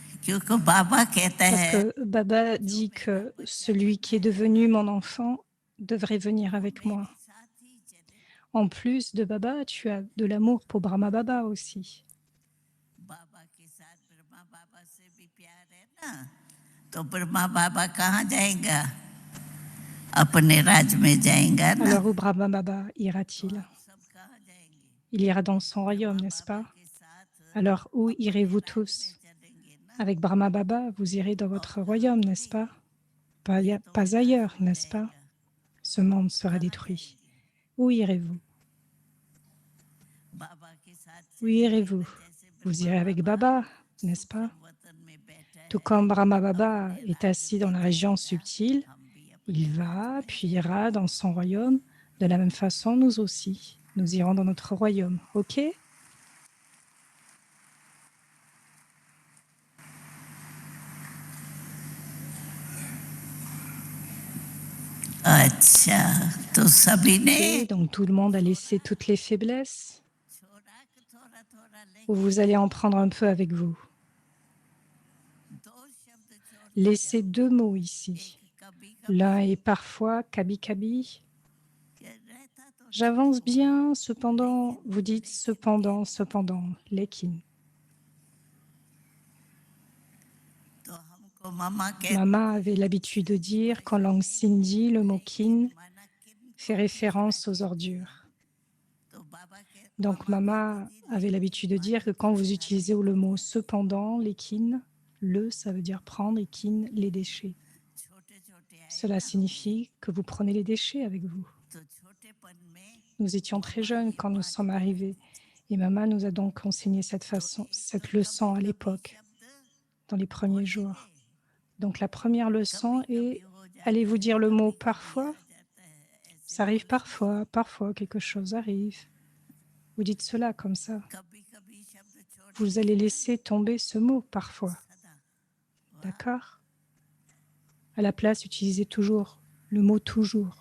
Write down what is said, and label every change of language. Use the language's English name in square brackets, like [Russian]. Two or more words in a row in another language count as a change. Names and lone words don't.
[Hindi] क्योंकि बाबा कहता [French] Parce [Hindi] है [French] que Baba dit que celui qui est devenu mon enfant devrait venir avec moi. [Hindi] मेरे साथ ही चले। [French] En plus de Baba, tu as de l'amour pour Brahma Baba aussi. [Hindi] बाबा के साथ ब्रह्मा बाबा से भी प्यार है ना, तो ब्रह्मा बाबा कहाँ जाएगा? अपने राज में जाएगा ना। [French] Alors où Brahma Baba ira-t-il? [Hindi] आप सब कहाँ जाएंगे? [French] Il ira dans son royaume, [Hindi] ब्रह्मा [French] n'est-ce [Hindi] बाबा [French] pas? [Hindi] के साथ [French] Alors où [Hindi] अपने [French] irez-vous [Hindi] राज में [French] tous? [Hindi] चलेंगे ना। [French] Avec Brahma Baba, vous irez dans votre royaume, n'est-ce pas? Pas ailleurs, n'est-ce pas? Ce monde sera détruit. Où irez-vous? [Hindi] बाबा के साथ [French] Où irez-vous? Vous irez avec Baba, n'est-ce pas? Tout comme Brahma Baba est assis dans la région subtile, il va, puis ira dans son royaume. De la même façon, nous aussi, nous irons dans notre royaume. OK? [Hindi] अच्छा, तो सभी ने [French] Ok, donc tout le monde a laissé toutes les faiblesses, [Hindi] छोड़ा कि थोड़ा थोड़ा [French] ou vous allez en prendre un peu avec vous. [Hindi] दो शब्द छोड़ [French] Laissez deux mots ici. [Hindi] कभी [French] L'un est parfois [Hindi] कभी-कभी. के रहता तो [French] J'avance bien, cependant, vous dites cependant, lekin. [Hindi] तो हमको मामा कहते [French] Mama avait l'habitude de dire qu'en langue sindhi, le mot kin [Hindi] माना किन [French] fait référence aux ordures. [Hindi] तो बाबा के [French] Donc Mama avait l'habitude de dire que quand vous utilisez le mot cependant, les kin, le, ça veut dire prendre et kin, les déchets. [Hindi] छोटे छोटे आए [French] Cela signifie que vous prenez les déchets avec vous. [Hindi] तो छोटेपन में [French] Nous étions très jeunes quand nous sommes arrivés et Mama nous a donc enseigné cette leçon à l'époque, dans les premiers jours. Donc la première leçon est, allez-vous dire le mot parfois? Ça arrive parfois, parfois quelque chose arrive. Vous dites cela comme ça. [Hindi] कभी कभी शब्द छोड़ [French] Vous allez laisser tomber ce mot parfois. D'accord? À la place, utilisez toujours le mot toujours.